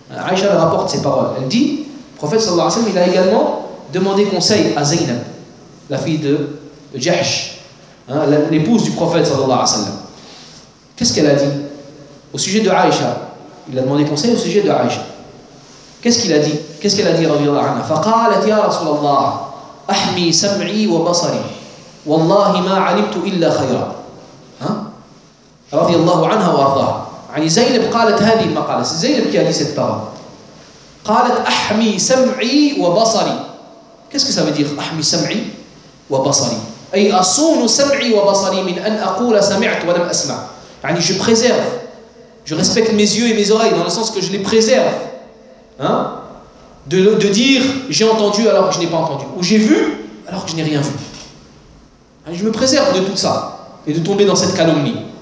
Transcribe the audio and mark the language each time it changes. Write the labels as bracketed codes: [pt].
[fr] Aisha rapporte ces paroles, elle dit le prophète sallallahu alayhi wa sallam il a également demandé conseil à Zainab, la fille de Jahsh, hein, l'épouse du prophète sallallahu alayhi wa sallam. Qu'est-ce qu'elle a dit au sujet de Aisha? Il a demandé conseil au sujet de Aisha. Qu'est-ce qu'il a dit? Qu'est-ce qu'elle a dit رضي الله عنها? [ar] فقالت يا رسول الله احمي سمعي وبصري والله ما علمت الا خيرا. رضي الله عنها وارضاها. يعني زينب قالت هذه المقالة. [fr] زينب qui a dit cette parole. [ar] قالت احمي سمعي وبصري. [fr] Qu'est-ce que ça veut dire [ar] احمي سمعي وبصري? اي اصون سمعي وبصري من ان اقول سمعت ولم اسمع. [fr] يعني je préserve. Je respecte mes yeux et mes oreilles dans le sens que je les préserve. Hein? De dire j'ai entendu alors que je n'ai pas entendu, ou j'ai vu alors que je n'ai rien vu. Hein? Je me préserve de tout ça et de tomber dans cette calomnie.